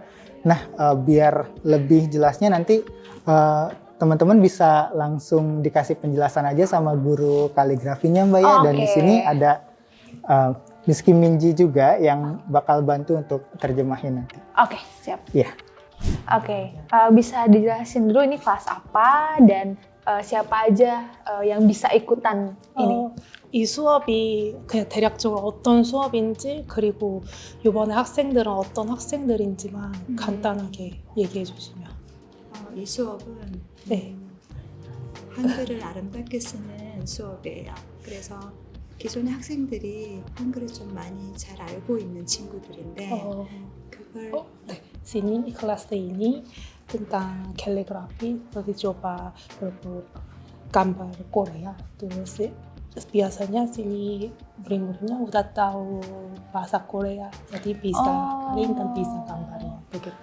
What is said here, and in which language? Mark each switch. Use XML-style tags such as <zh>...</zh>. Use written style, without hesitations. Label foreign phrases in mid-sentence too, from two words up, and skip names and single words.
<id>Nah, biar lebih jelasnya nanti teman-teman bisa langsung dikasih penjelasan aja sama guru kaligrafinya Mbak ya. Dan di sini ada Miss Kim Minji juga yang bakal bantu untuk terjemahin nanti. Oke, siap. Iya. Oke, bisa dijelasin dulu ini kelas apa dan siapa aja yang bisa ikutan ini?</id> <ko>이 수업이 그냥 대략적으로 어떤 수업인지 그리고 이번에 학생들은 어떤 학생들인지만 간단하게 얘기해 주시면. 이 수업은 한글을 아름답게 쓰는 수업이에요. 그래서 기존의 학생들이 한글을 좀 많이 잘 알고 있는 친구들인데 그걸</ko> <id>Sini kelas ini tentang kaligrafi, jadi coba gambar Korea. Terus biasanya sini murid-muridnya udah tahu bahasa Korea, jadi bisa paling dan bisa gambarnya begitu.</id>